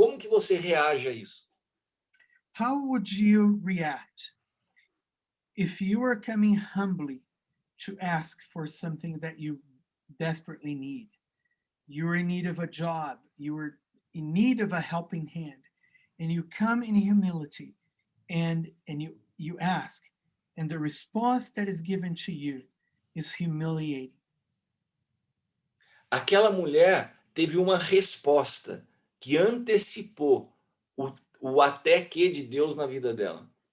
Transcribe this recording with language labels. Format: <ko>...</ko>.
<pt>Como que você reage a isso?</pt> <en>How would you react if you were coming humbly to ask for something that you desperately need? You're in need of a job, you were in need of a helping hand, and you come in humility and you ask, and the response that is given to you is humiliating.</en> <pt>Aquela mulher teve uma resposta que antecipou o até que de Deus na vida dela.</pt>